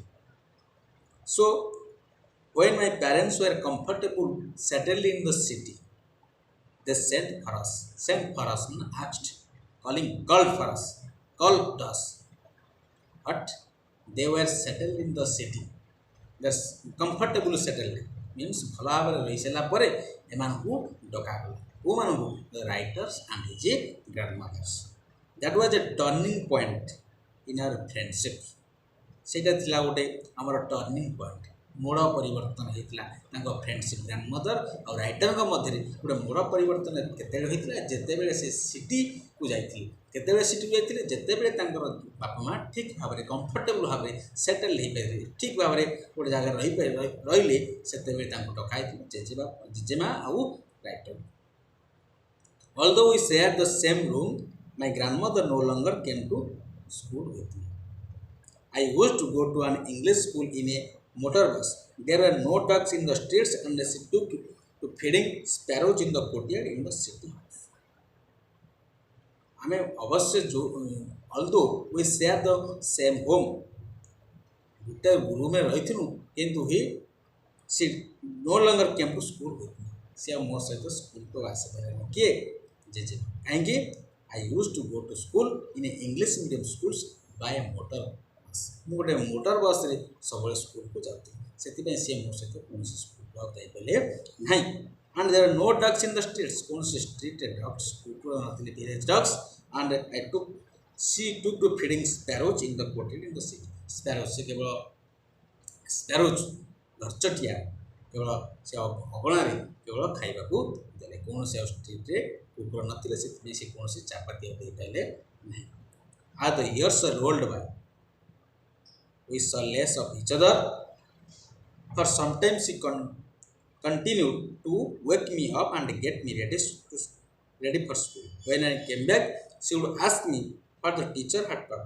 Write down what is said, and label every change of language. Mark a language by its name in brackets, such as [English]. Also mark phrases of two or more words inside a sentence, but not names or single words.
[English] So when my parents were comfortable settled in the city, they sent for us, called us, but they were settled in the city. That's comfortable settled means [Odia] ଭଲ ଭାବରେ ରହିସାରିଲା ପରେ ଏମାନଙ୍କୁ ଡକାଗଲା। [English] whoମାନଙ୍କୁ the writers and his grandmothers. That was a turning point in our friendship. [Odia] ସେଇଟା ଥିଲା ଗୋଟେ ଆମର [English] turning point, [Odia] ମୋଡ଼ ପରିବର୍ତ୍ତନ ହେଇଥିଲା ତାଙ୍କ [English] friendship grandmother [Odia] ଆଉ ରାଇଟରଙ୍କ ମଧ୍ୟରେ। ଗୋଟେ ମୋଡ଼ ପରିବର୍ତ୍ତନ କେତେବେଳେ ହୋଇଥିଲା ଯେତେବେଳେ ସେ ସିଟିକୁ ଯାଇଥିଲେ। ଯେତେବେଳେ ତାଙ୍କର ବାପା ମା' ଠିକ୍ ଭାବରେ କମ୍ଫର୍ଟେବୁଲ୍ ଭାବରେ ସେଟେଲ୍ ହେଇପାରିଲେ, ଠିକ୍ ଭାବରେ ଗୋଟେ ଜାଗାରେ ରହିଲେ, ସେତେବେଳେ ତାଙ୍କୁ ଡକା ହେଇଥିଲେ ଜେଜେମା ଆଉ ରାଇଟର। [English] Although we shared the same room, my grandmother no longer came to school with me. I used to go to an English school in a motor bus. There were no dogs in the streets and she took to feeding sparrows in the courtyard in the city. [Odia] ଆମେ ଅବଶ୍ୟ [English] although we share the same home, [Odia] ଗୋଟେ ରୁମ୍ରେ ରହିଥିଲୁ କିନ୍ତୁ [English] she no longer came to school with me. [Odia] ସେ ମୋ ସହିତ ସ୍କୁଲକୁ ଆସିପାରିଲେନି। କିଏ? ଜେଜେମା। କାହିଁକି? [English] I used to go to school in a English medium schools by a motor bus. [Odia] ମୁଁ ଗୋଟେ ମୋଟର ବସ୍ରେ ସବୁବେଳେ ସ୍କୁଲକୁ ଯାଉଥିଲି, ସେଥିପାଇଁ ସେ ମୋ ସହିତ କୌଣସି ସ୍କୁଲକୁ ଆଉ ଯାଇପାରିଲେ ନାହିଁ। [English] And there are no dogs in the streets. [Odia] କୌଣସି ଷ୍ଟ୍ରିଟ୍ରେ ଡଗ୍ସ କୁକୁର ନଥିଲେ, [English] village dogs. And she took to feeding sparrows in the courtyard in the city. [Odia] Sparrows ସେ କେବଳ sparrows ଘରଚଟିଆ କେବଳ ସେ ଅଗଣାରେ କେବଳ ଖାଇବାକୁ ଦେଲେ। କୌଣସି ଆଉ ଷ୍ଟ୍ରିଟ୍ରେ କୁକୁର ନଥିଲେ, ସେଥିପାଇଁ ସେ କୌଣସି ଚାପାତି ଦେଇପାରିଲେ ନାହିଁ। [English] As the years rolled by, we saw less of each other. For some time she continued to wake me up and get me ready for school. When I came back, she would ask me what the teacher had taught.